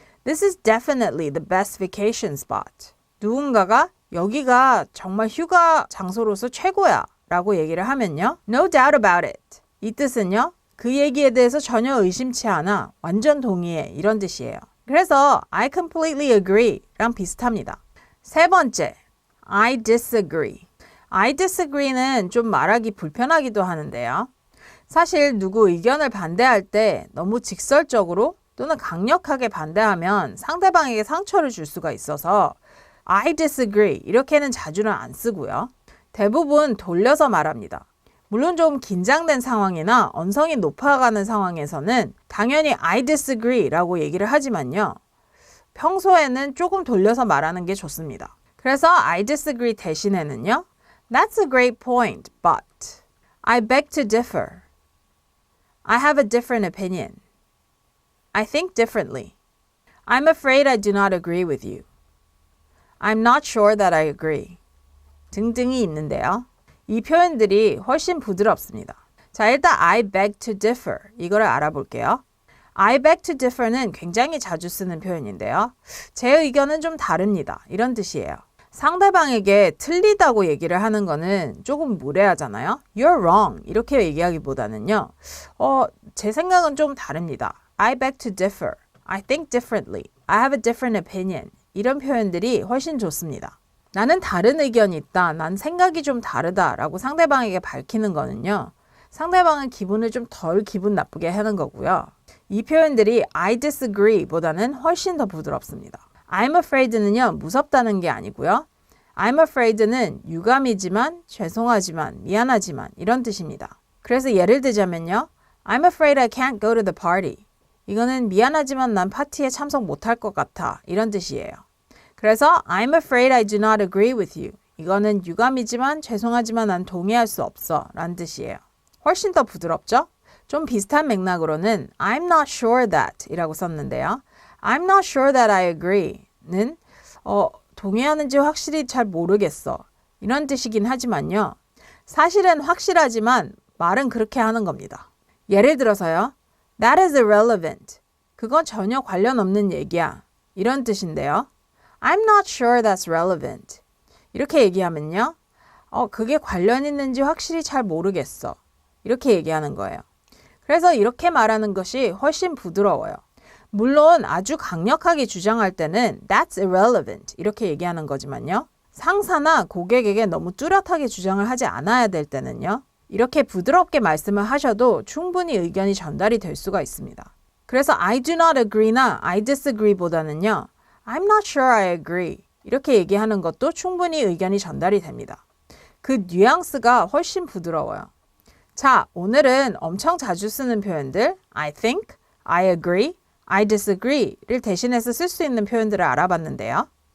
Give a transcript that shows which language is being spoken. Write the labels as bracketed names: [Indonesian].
[English] This is definitely the best vacation spot. [Korean] 누군가가 여기가 정말 휴가 장소로서 최고야 라고 얘기를 하면요. [English] No doubt about it. [Korean] 이 뜻은요. 그 얘기에 대해서 전혀 의심치 않아. 완전 동의해. 이런 뜻이에요. 그래서 [English] I completely agree [Korean] 랑 비슷합니다. 세 번째, I disagree. I disagree는 좀 말하기 불편하기도 하는데요. 사실 누구 의견을 반대할 때 너무 직설적으로 또는 강력하게 반대하면 상대방에게 상처를 줄 수가 있어서 I disagree 이렇게는 자주는 안 쓰고요. 대부분 돌려서 말합니다. 물론 좀 긴장된 상황이나 언성이 높아가는 상황에서는 당연히 I disagree 라고 얘기를 하지만요. 평소에는 조금 돌려서 말하는 게 좋습니다. 그래서 I disagree 대신에는요. [English] That's a great point, but I beg to differ. I have a different opinion. I think differently. I'm afraid I do not agree with you. I'm not sure that I agree. [Korean] 등등이 있는데요. 이 표현들이 훨씬 부드럽습니다. 자, 일단 I beg to differ 이거를 알아볼게요. I beg to differ는 굉장히 자주 쓰는 표현인데요. 제 의견은 좀 다릅니다. 이런 뜻이에요. 상대방에게 틀리다고 얘기를 하는 거는 조금 무례하잖아요. [English] You're wrong [Korean] 이렇게 얘기하기보다는요. 제 생각은 좀 다릅니다. [English] I beg to differ. I think differently. I have a different opinion. [Korean] 이런 표현들이 훨씬 좋습니다. 나는 다른 의견이 있다. 난 생각이 좀 다르다. 라고 상대방에게 밝히는 거는요. 상대방은 기분을 좀 덜 기분 나쁘게 하는 거고요. 이 표현들이 I disagree 보다는 훨씬 더 부드럽습니다. [English] I'm afraid는요. [Korean] 무섭다는 게 아니고요. I'm afraid는 유감이지만, 죄송하지만, 미안하지만 이런 뜻입니다. 그래서 예를 들자면요. [English] I'm afraid I can't go to the party. [Korean] 이거는 미안하지만 난 파티에 참석 못할 것 같아. 이런 뜻이에요. 그래서 [English] I'm afraid I do not agree with you. [Korean] 이거는 유감이지만 죄송하지만 난 동의할 수 없어. 라는 뜻이에요. 훨씬 더 부드럽죠? 좀 비슷한 맥락으로는 I'm not sure that 이라고 썼는데요. [English] I'm not sure that I agree [Korean] 는 동의하는지 확실히 잘 모르겠어. 이런 뜻이긴 하지만요. 사실은 확실하지만 말은 그렇게 하는 겁니다. 예를 들어서요. [English] That is irrelevant. [Korean] 그건 전혀 관련 없는 얘기야. 이런 뜻인데요. [English] I'm not sure that's relevant. [Korean] 이렇게 얘기하면요. 그게 관련 있는지 확실히 잘 모르겠어. 이렇게 얘기하는 거예요. 그래서 이렇게 말하는 것이 훨씬 부드러워요. 물론 아주 강력하게 주장할 때는 [English] That's irrelevant. [Korean] 이렇게 얘기하는 거지만요. 상사나 고객에게 너무 뚜렷하게 주장을 하지 않아야 될 때는요. 이렇게 부드럽게 말씀을 하셔도 충분히 의견이 전달이 될 수가 있습니다. 그래서 I do not agree나 I disagree 보다는요. [English] I'm not sure I agree. [Korean] 이렇게 얘기하는 것도 충분히 의견이 전달이 됩니다. 그 뉘앙스가 훨씬 부드러워요. 자, 오늘은 엄청 자주 쓰는 표현들 I think, I agree, I disagree를 대신해서 쓸 수 있는 표현들을 알아봤는데요.